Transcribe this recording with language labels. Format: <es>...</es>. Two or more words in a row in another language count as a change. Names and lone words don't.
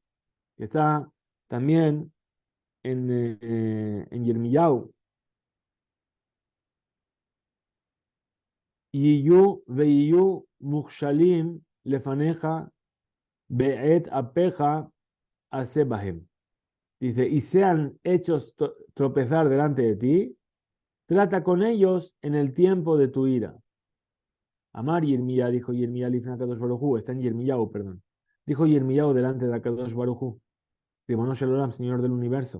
<es>Que está también en Yirmiyahu.</es> <he>ויהיו ויהיו מכשלים לפניך בעת אפך עשה בהם.</he> <es>Dice, y sean hechos tropezar delante de ti, trata con ellos en el tiempo de tu ira.</es> <he>אמר ירמיה,</he> <es>dijo Yirmiyah</es> <he>לפני קדוש ברוך הוא,</he> <es>está en Yirmiyahu, perdón. Dijo Yirmiyahu delante de</es> <he>קדוש ברוך הוא רבונו של עולם,</he> <es>Señor del universo.</es>